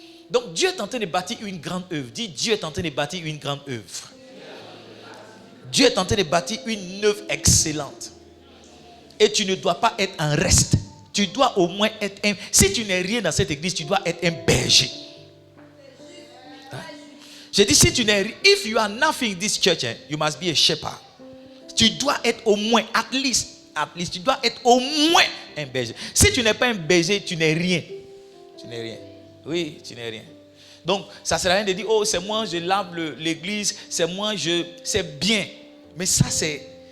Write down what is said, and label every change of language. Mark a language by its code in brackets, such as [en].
[fr] Donc Dieu est en train de bâtir une grande œuvre. Dis, Dieu est en train de bâtir une grande œuvre. Dieu est en train de bâtir une œuvre excellente. Et tu ne dois pas être un reste. Tu dois au moins être un... Si tu n'es rien dans cette église, tu dois être un berger. Hein? J'ai dit, si tu n'es... [en] If you are nothing in this church, you must be a shepherd. [fr] Tu dois être au moins, [en] at least, [fr] tu dois être au moins un berger. Si tu n'es pas un berger, tu n'es rien. Tu n'es rien. Oui, tu n'es rien. Donc, ça ne sert à rien de dire, oh, c'est moi, je lave l'église, c'est moi, c'est bien. Mais ça, c'est...